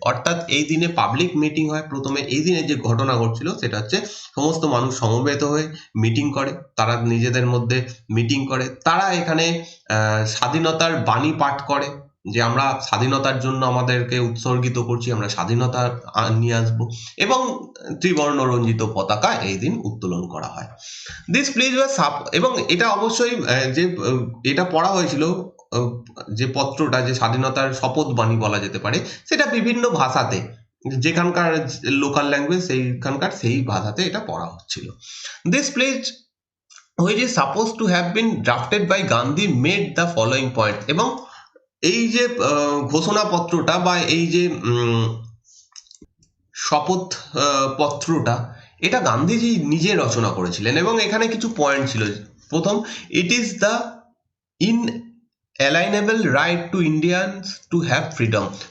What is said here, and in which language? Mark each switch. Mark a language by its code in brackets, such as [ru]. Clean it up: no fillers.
[bn] অর্থাৎ এই দিনে পাবলিক মিটিং হয়। প্রথমে এই দিনে যে ঘটনা ঘটছিল সেটা হচ্ছে সমস্ত মানুষ সমবেত হয়ে মিটিং করে, তারা নিজেদের মধ্যে মিটিং করে, তারা এখানে স্বাধীনতার বাণী পাঠ করে যে আমরা স্বাধীনতার জন্য আমাদেরকে উৎসর্গিত করছি, আমরা স্বাধীনতা নিয়ে আসবো, এবং ত্রিবর্ণ রঞ্জিত পতাকা এই দিন উত্তোলন করা হয়। [en] this pledge was [bn] এবং এটা অবশ্যই যে এটা পড়া হয়েছিল, যে পত্রটা, যে স্বাধীনতার শপথ বাণী বলা যেতে পারে, সেটা বিভিন্ন ভাষাতে, যেখানকার লোকাল ল্যাঙ্গুয়েজ সেইখানকার সেই ভাষাতে এটা পড়া হচ্ছিল। [en] This pledge which is supposed to have been drafted by Gandhi made the following point। [bn] এবং এই যে ঘোষণাপত্রটা বা এই যে শপথ পত্রটা, এটা গান্ধীজি নিজে রচনা করেছিলেন এবং এখানে কিছু পয়েন্ট ছিল। [en] প্রথম, it is the inalienable right to Indians to have freedom.